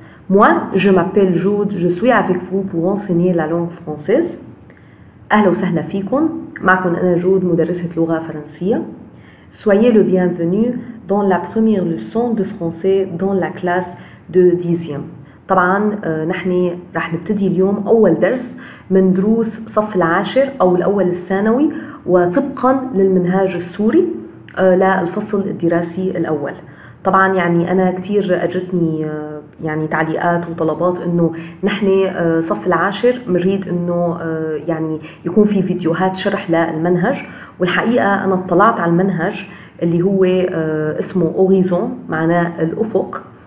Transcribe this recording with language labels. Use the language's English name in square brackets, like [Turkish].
[French] Moi, je m'appelle Jude, je suis avec vous pour enseigner la langue française. [Arabic] أهلا وسهلا فيكم. معكم أنا جود مدرسة لغة فرنسية. [French] Soyez le bienvenu dans la première leçon de français dans la classe de 10e. [Arabic] طبعا نحن راح نبتدي اليوم أول درس من دروس صف العاشر أو الأول الثانوي وطبقا للمنهاج السوري للفصل الدراسي الأول. طبعا يعني أنا كتير أجتني يعني تعليقات وطلبات إنه نحن صف العاشر بنريد إنه يعني يكون في فيديوهات شرح للمنهج، والحقيقة أنا اطلعت على المنهج اللي هو اسمه أوريزون معناه الأفق.